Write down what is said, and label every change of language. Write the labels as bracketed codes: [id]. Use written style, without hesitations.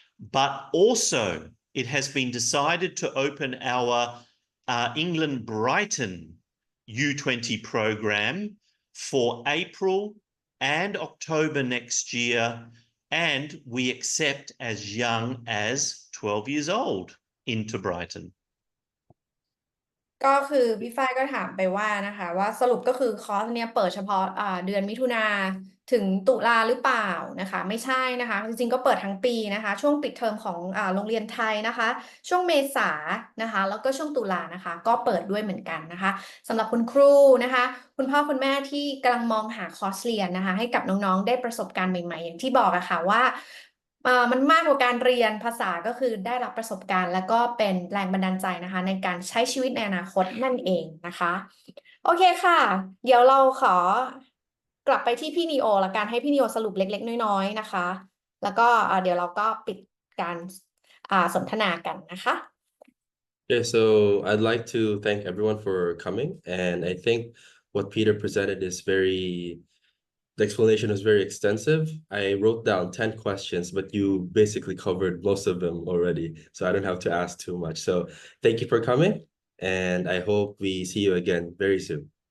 [en] but also it has been decided to open our England Brighton U20 program for April and October next year, and we accept as young as 12 years old into Brighton. [th] ก็คือพี่ฝ้ายก็ถามไปว่านะคะว่าสรุปก็คือคอร์สเนี้ยเปิดเฉพาะเดือนมิถุนาถึงตุลาหรือเปล่านะคะไม่ใช่นะคะจริงๆก็เปิดทั้งปีนะคะช่วงปิดเทอมของโรงเรียนไทยนะคะช่วงเมษานะคะแล้วก็ช่วงตุลานะคะก็เปิดด้วยเหมือนกันนะคะสำหรับคุณครูนะคะคุณพ่อคุณแม่ที่กำลังมองหาคอร์สเรียนนะคะให้กับน้องๆได้ประสบการณ์ใหม่ๆอย่างที่บอกอะค่ะว่า มันมากกว่าการเรียนภาษาก็คือได้รับประสบการณ์แล้วก็เป็นแรงบันดาลใจนะคะในการใช้ชีวิตในอนาคตนั่นเองนะคะโอเคค่ะเดี๋ยวเราขอกลับไปที่พี่นีโอละกันให้พี่นีโอสรุปเล็กๆน้อยๆนะคะแล้วก็เดี๋ยวเราก็ปิดการสนทนากันนะคะ [en] Okay, so I'd like to thank everyone for coming, and I think what Peter presented is the explanation was very extensive. I wrote down 10 questions, but you basically covered most of them already, so I don't have to ask too much. So thank you for coming, and I hope we see you again very soon.